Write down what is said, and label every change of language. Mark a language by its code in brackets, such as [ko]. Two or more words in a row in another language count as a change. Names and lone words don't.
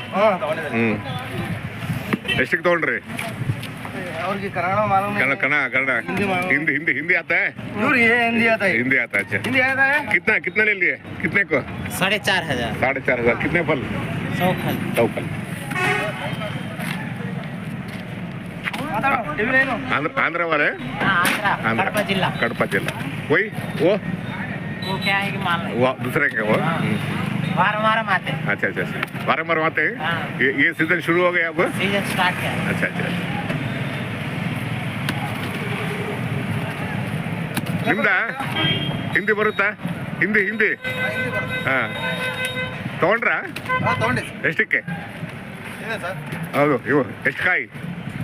[kn] ಎಷ್ಟಕ್ಕೆ ತೊಗೊಂಡ್ರಿ? [hi] कन्नड़ हिंदी आता है? हिंदी आता है। अच्छा, कितना ले लिए? कितने को? 4,500। कितने फल? 100 फल। आंध्र वाले? कड़पा जिला। वही वो क्या है कि माल वो दूसरे के वो वारम आते हैं। अच्छा वारम आते हैं। ये सीजन शुरू हो गया अब? [en] season start [hi] है। [kn] अच्छा ನಿಮ್ದಾ? ಹಿಂದಿ ಬರುತ್ತಾ? ಹಿಂದಿ ಹಾಂ ತೊಗೊಂಡ್ರಾ? ಎಷ್ಟಕ್ಕೆ? ಹೌದು, ಇವು ಎಷ್ಟು ಕಾಯಿ?